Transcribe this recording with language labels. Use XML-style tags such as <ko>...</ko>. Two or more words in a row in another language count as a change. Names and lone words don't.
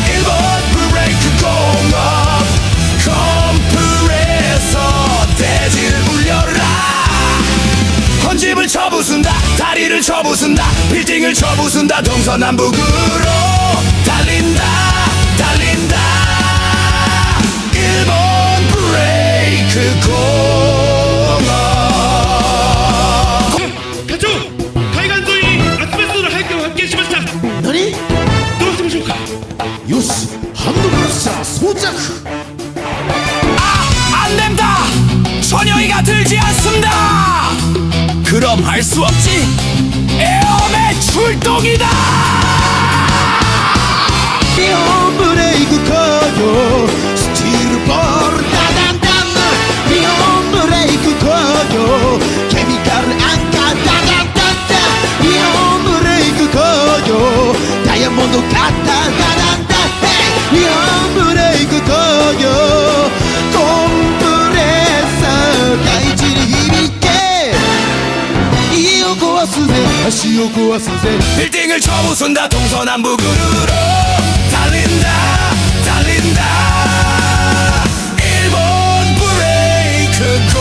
<ko>일본 브레이크 공업 컴프레서 대지를 울려라. 헌집을 쳐부순다 다리를 쳐부순다 빌딩을 쳐부순다 동서남북으로 달린다 달린다. 일본 브레이크 공업</ko> <ja>課長海岸沿いにアスベストの廃墟を発見しました何どうしましょうかよしハンドブラッシャー装着</ja> <ko>안된다 전혀이가 들지 않습니다. 그럼 할 수 없지 에어맨 출동이다.</ko> <ja>日本ブレイク工業スチールボールダダンダン日本ブレイク工業ケミカルアンカーダダンダン日本ブレイク工業ダイヤモンドカッターダダンダン日本ブレイク工業コンプレッサー大地に響け家を壊すぜ橋を壊すぜ</ja> <ko>빌딩을 쳐부순다 동서남북으로 달린다 달린다. 일본 브레이크</ko>